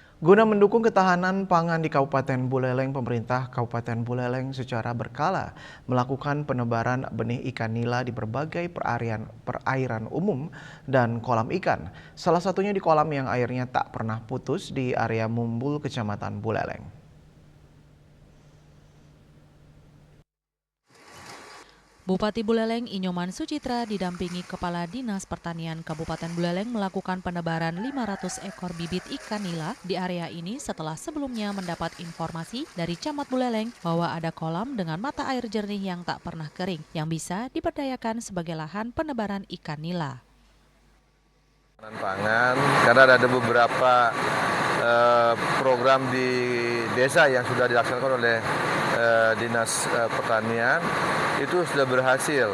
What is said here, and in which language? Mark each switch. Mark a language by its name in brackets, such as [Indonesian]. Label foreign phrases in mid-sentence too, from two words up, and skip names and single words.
[Indonesian] Guna mendukung ketahanan pangan di Kabupaten Buleleng, pemerintah Kabupaten Buleleng secara berkala melakukan penebaran benih ikan nila di berbagai perairan umum dan kolam ikan. Salah satunya di kolam yang airnya tak pernah putus di area Mumbul, Kecamatan Buleleng. Bupati Buleleng Inyoman Sucitra didampingi Kepala Dinas Pertanian Kabupaten Buleleng melakukan penebaran 500 ekor bibit ikan nila di area ini setelah sebelumnya mendapat informasi dari Camat Buleleng bahwa ada kolam dengan mata air jernih yang tak pernah kering yang bisa diberdayakan sebagai lahan penebaran ikan nila. Pangan, karena ada beberapa program di desa yang sudah dilaksanakan oleh Dinas Pertanian itu sudah berhasil.